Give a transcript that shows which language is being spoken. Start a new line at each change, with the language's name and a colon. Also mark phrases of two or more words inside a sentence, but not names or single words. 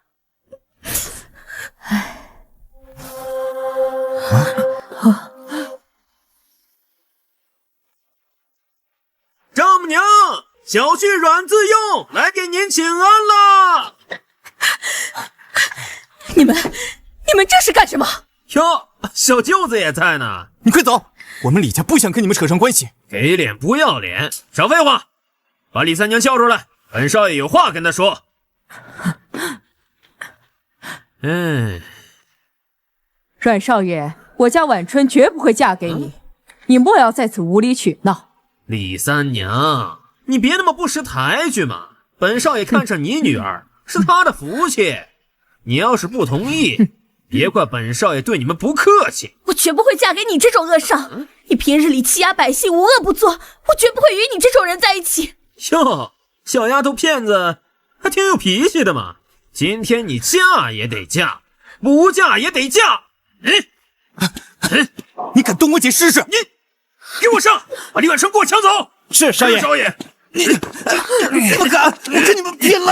Chinese: 丈母娘，小婿阮自用來給您請安了。你們這是幹什麼？喲，小舅子也在呢。你快走，我們李家不想跟你們扯上關係。給臉不要臉，少廢話，把李三娘叫出來，本少爺有話跟她說。阮少爺，我家婉春絕不會嫁給你，你莫要在此無理取鬧。李三娘，你別那麼不識抬舉嘛！本少爺看上你女兒是他的福氣，你要是不同意，別怪本少爺對你們不客氣。我絕不會嫁給你這種惡少！你平日裡欺壓百姓，無惡不作，我絕不會與你這種人在一起。喲，小丫頭片子還挺有脾氣的嘛！今天你嫁也得嫁，不嫁也得嫁。你敢动我姐试试？你给我上，把李婉春给我抢走！是少爷。少爷，你不敢，我跟你们拼了！